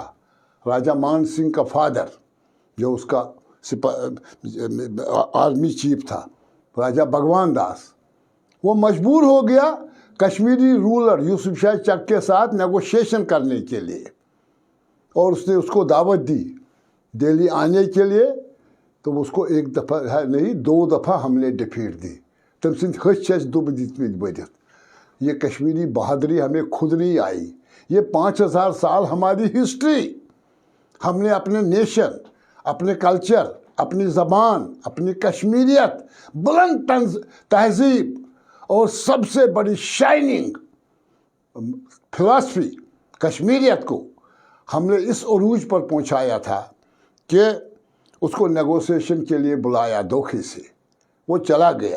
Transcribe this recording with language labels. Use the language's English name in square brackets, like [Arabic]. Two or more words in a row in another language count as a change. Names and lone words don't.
[Urdu] راجہ مان سنگھ کا فادر جو اس کا [English] army chief [Urdu] تھا راجہ بھگوان داس وہ مجبور ہو گیا کشمیری رولر یوسف شاہ چک کے ساتھ نیگوشیشن کرنے کے لیے اور اس نے اس کو دعوت دی دہلی آنے کے لیے. تو اس کو ایک دفعہ نہیں 2 دفعہ ہم نے ڈیفیٹ دی. تم سند ہس دب دتمت بدت. یہ کشمیری بہادری ہمیں خود نہیں آئی. یہ 5000 سال ہماری ہسٹری ہم نے اپنے نیشن، اپنے کلچر، اپنی زبان، اپنی کشمیریت، بلند تہذیب اور سب سے بڑی [English] shining philosophy [Urdu] کشمیریت کو ہم نے اس عروج پر پہنچایا تھا کہ اس کو نیگوشیشن کے لیے بلایا دھوکے سے، وہ چلا گیا.